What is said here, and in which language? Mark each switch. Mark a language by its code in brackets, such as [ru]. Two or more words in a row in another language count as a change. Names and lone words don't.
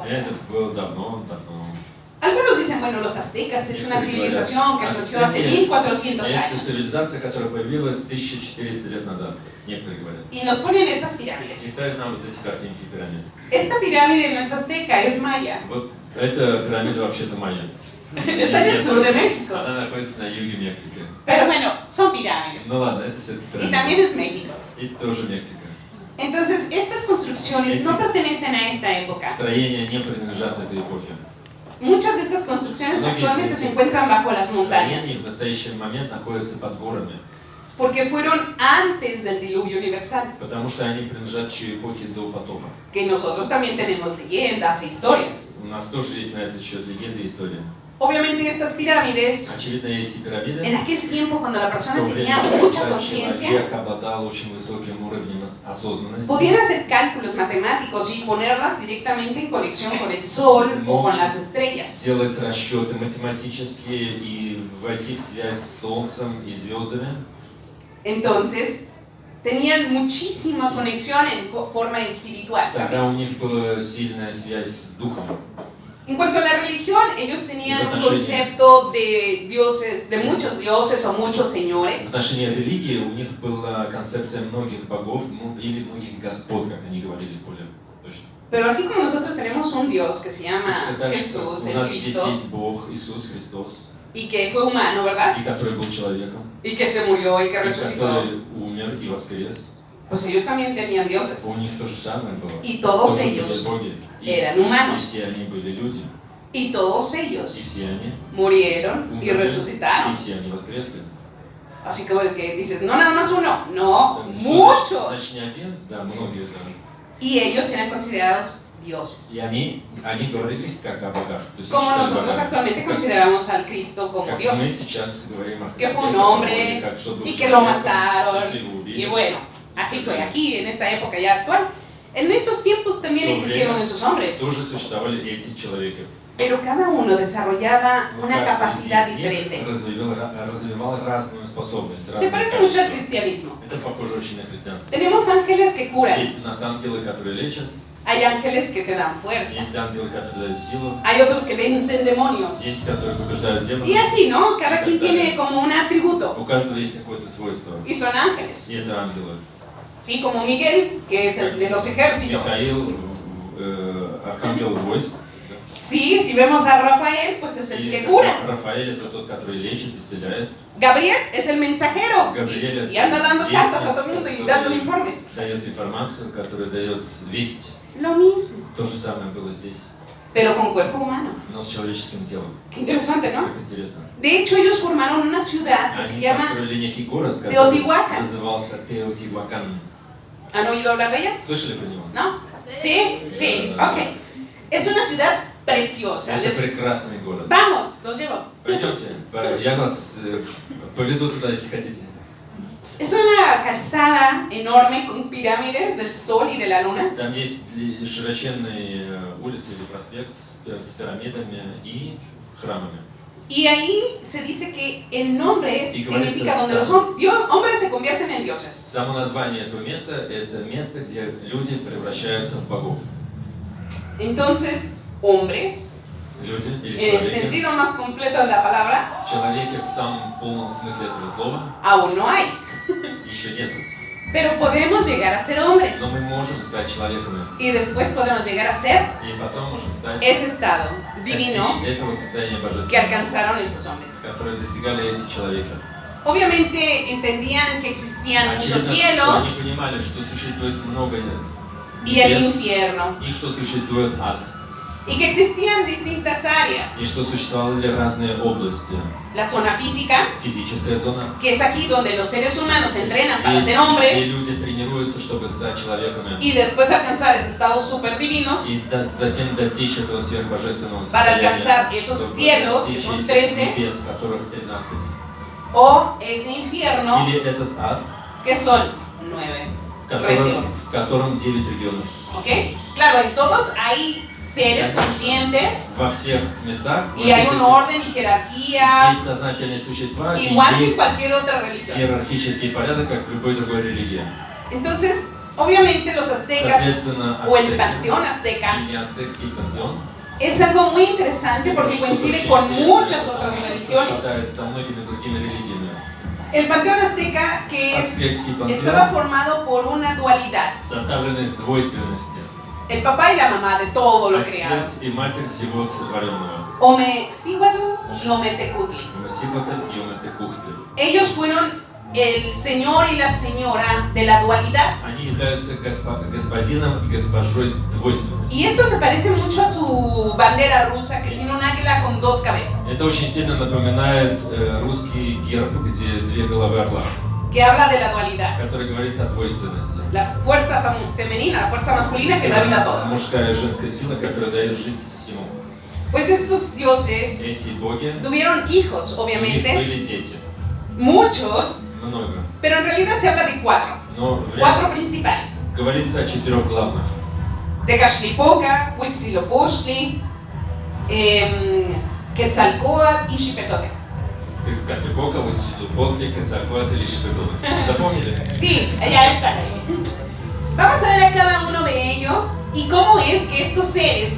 [ru] Это [es] atrás. [ru] было давно. [es] Algunos dicen, bueno, los aztecas es una civilización que surgió hace 1400 [ru] Это [es] años. [ru] цивилизация, которая появилась 1400 лет назад, некоторые говорят. [es] Y nos ponen estas [ru] И [es] pirámides. [ru] ставят нам вот эти картинки пирамид. [es] Esta pirámide no es azteca, es maya. [ru] Вот эта пирамида вообще-то майя. [es] Está en el sur de México. [ru] Она находится на юге Мексики. [es] Pero bueno, son pirámides. [ru] Ну ладно, это все-таки [es] Y [ru] пирамида. [es] también es México. [ru] И тоже Мексика. [es] Entonces, estas construcciones no pertenecen a esta época. [ru] Строения не принадлежат этой эпохе. [es] Muchas de estas construcciones actualmente se encuentran bajo las montañas, [ru] Строения в настоящий момент находятся под горами, [es] porque fueron antes del diluvio universal, [ru] потому что они принадлежат еще эпохе до потопа. [es] que nosotros también tenemos leyendas e historias. [ru] У нас тоже есть на этот счет легенды и истории. [es] Obviamente estas pirámides, [ru] Очевидно, эти пирамиды, [es] en aquel tiempo cuando la [ru] в то [es] persona [ru] время, [es] tenía mucha [ru] когда [es] conciencia, [ru] человек обладал очень высоким уровнем осознанности, [es] podían hacer cálculos matemáticos y ponerlas directamente en conexión con el sol o con las estrellas. [ru] делать расчеты математические и войти в связь с Солнцем и звездами. [es] Entonces, tenían muchísima conexión en forma espiritual [ru] Тогда [es] también. [ru] у них была сильная связь с Духом. [es] En cuanto a la religión, ellos tenían un concepto de dioses, de muchos dioses o muchos [ru] В [es] señores. [ru] отношении религии у них была концепция многих богов, или многих господ, как они говорили более точно. [es] Pero así como nosotros tenemos un Dios que se llama [ru] Точно так же, [es] Jesús, [ru] у [es] el [ru] нас здесь [es] Cristo, [ru] есть Бог, Иисус Христос, [es] y que fue humano, ¿verdad? [ru] и который был человеком, [es] Y que se murió y que [ru] и [es] resucitó, [ru] который умер и воскрес. [es] pues ellos también tenían dioses. [ru] У них то же самое было. [es] Y todos [ru] Тоже были [es] ellos [ru] боги. [es] eran [ru] И [es] humanos. [ru] все они были люди. [es] Y todos [ru] И [es] ellos [ru] все они [es] murieron y [ru] умерли, [es] resucitaron. [ru] и все они воскресли. [es] Así como que dices, no nada más uno, no, [ru] Так что, [es] muchos. [ru] значит, не один, да, многие, да. [es] Y ellos eran considerados dioses. [ru] И они говорили как о богах. То есть [es] Como [ru] считали [es] nosotros [ru] богами. [es] actualmente consideramos al Cristo como [ru] Как [es] Dios. [ru] мы сейчас говорим о [es] Que [ru] Христе, [es] fue un [ru] как о [es] hombre, [ru] Боге, как что был [es] y que lo [ru] человеком, [es] mataron, [ru] что его убили. [es] Y bueno, así fue aquí, en esta época ya actual. En estos tiempos también [ru] В то [es] existieron [ru] время [es] esos hombres, [ru] тоже существовали эти человеки. [es] pero cada uno desarrollaba [ru] Но [es] una [ru] каждый [es] capacidad [ru] из них [es] diferente. [ru] развивал разную способность, [es] Se [ru] разные [es] parece mucho al [ru] качества. [es] cristianismo. [ru] Это похоже очень на христианство. [es] Tenemos ángeles que curan, [ru] Есть у нас ангелы, которые лечат, [es] hay ángeles que te dan fuerza, [ru] есть ангелы, которые дают силу, [es] hay otros que vencen demonios. [ru] есть, которые побеждают демонов. [es] Y así, ¿no? Cada quien tiene como un atributo [ru] У каждого есть какое-то свойство. [es] y son ángeles. [ru] И это ангелы. [es] Sí, como Miguel, que es el de los ejércitos. [ru] Михаил архангел войск. [es] Sí, si vemos a Rafael, pues es el que cura. [ru] Рафаэль это тот, который лечит, исцеляет. [es] Gabriel es el mensajero [ru] Габриэль [es] y anda dando [ru] вестник, [es] cartas a todo el mundo y dando informes. [ru] дает информацию, который дает весть. [es] Lo mismo, [ru] То же самое было здесь, [es] pero con cuerpo humano. [ru] но с человеческим телом. [es] Qué interesante, ¿no? [ru] Как интересно. [es] De hecho, ellos formaron una ciudad que se [ru] Они [es] llama... [ru] построили некий город, который Теотиуакан. назывался Теотиуакан. [es] ¿Han oído hablar de ella? [ru] Слышали про него? [es] ¿No? ¿Sí? Sí, ok. Es una ciudad preciosa. [ru] Это прекрасный город. [es] Vamos, los llevo. [ru] Пойдемте, я вас поведу туда, если хотите. [es] Es una calzada enorme con pirámides del sol y de la luna. [ru] Там есть широченные улицы или проспект с пирамидами и храмами. [es] Y ahí se dice que el nombre Y significa [ru] говорится, [es] donde [ru] да. [es] los hombres se convierten en dioses. [ru] Само название этого места – это место, где люди превращаются в богов. [es] Entonces, hombres, [ru] Люди или [es] en el [ru] человеки. [es] sentido más completo de la palabra, [ru] Человеки в самом полном смысле этого слова [es] aún no hay. [ru] еще нет. [es] Pero podemos llegar a ser hombres. [ru] Но мы можем стать человеками. [es] Y después podemos llegar a ser [ru] И потом можем стать [es] ese estado divino [ru] достичь этого состояния [es] que [ru] божественного, [es] alcanzaron estos hombres. [ru] которое достигали эти человеки. [es] Obviamente entendían que existían muchos [ru] Очевидно, что [es] cielos [ru] они понимали, что существует много [es] y el [ru] небес, [es] infierno, [ru] и что существует ад, [es] y que existían distintas áreas. [ru] и что существовали разные области. [es] La zona física, [ru] Физическая зона. [es] que es aquí donde los seres humanos entrenan para [ru] Здесь, [es] ser [ru] где [es] hombres [ru] люди тренируются, чтобы стать человеками, [es] y después alcanzar esos estados super divinos. [ru] и затем достичь этого сверхбожественного [es] Para [ru] состояния, [es] alcanzar esos [ru] чтобы [es] cielos, que [ru] достичь [es] son [ru] этих 13, небес, которых 13. [es] O ese infierno, [ru] Или этот ад, [es] que son 9 [ru] в [es] regiones. [ru] котором 9 регионов. [es] ¿Ok? Claro, en todos hay seres conscientes [ru] Во всех местах [es] y hay un orden y jerarquías, [ru] есть сознательные существа, и [es] igual que en [ru] есть [es] cualquier otra religión. [ru] иерархический порядок, как в любой другой религии. [es] Entonces, obviamente los aztecas [ru] Соответственно, [es] o el [ru] ацтеки [es] panteón azteca [ru] или ацтекский пантеон [es] es algo muy interesante porque coincide con muchas otras religiones. [ru] совпадает со многими другими религиями. [es] El panteón azteca que [ru] Ацтекский [es] estaba [ru] пантеон [es] formado por una dualidad. [ru] составлен из двойственности. [es] El papá y la mamá de todo lo creado. [ru] Отец и матерь всего сотворенного. [es] Omecíhuatl y Ometecutli. [ru] Умасиботель и Уматекухтли. [es] Ellos fueron el señor y la señora de la dualidad. [ru] Они являются господином и госпожой двойственности. [es] Y esto se parece mucho a su bandera rusa que tiene un águila con dos cabezas. [ru] Это очень сильно напоминает русский герб, где две головы орла, [es] Que habla de la dualidad. [ru] который говорит о двойственности. [es] La fuerza femenina, la fuerza masculina que da vida a todo. [ru] Мужская и женская сила, которая дает жить всему. [es] Pues estos dioses [ru] Эти боги, [es] tuvieron hijos, [ru] у них [es] obviamente, [ru] были дети, [es] muchos, [ru] много. [es] pero en realidad se habla de cuatro. [ru] Но [es] Cuatro principales. [ru] говорится о 4 главных. [es] Tecachlipoca, Huitzilopochtli, Quetzalcóatl y Xipetotec. [ru] Текскатлипока, Huitzilopochtli, Quetzalcóatl и Xipetotec. Запомнили? [es] Sí, ya están ahí. Vamos a ver a cada uno de ellos y cómo es que estos seres,